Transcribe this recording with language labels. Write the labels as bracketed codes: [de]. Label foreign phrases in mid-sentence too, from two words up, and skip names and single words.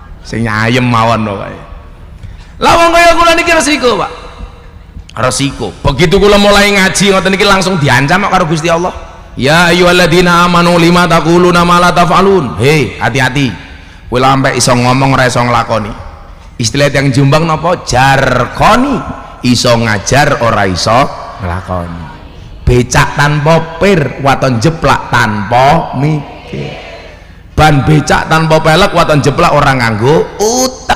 [jv] sing nyayem mawon pokoke. Lah wong kaya kula niki resiko, Pak. Resiko. Begitu kula mulai ngaji ngoten niki langsung diancam karo Gusti Allah. [ar] Ya ayyuhalladzina amanu lima taquluna ma la taf'alun. [id] Hei, hati-hati. [jv] Kowe sampe iso ngomong ora iso nglakoni. [id] Istilah yang [jv] Jombang napa? Jarkoni. Iso ngajar ora iso nglakoni. Becak tanpa pir, waton jeplak tanpa mikir. Ban becak tanpa pelek, waton jeplak orang nganggo utek.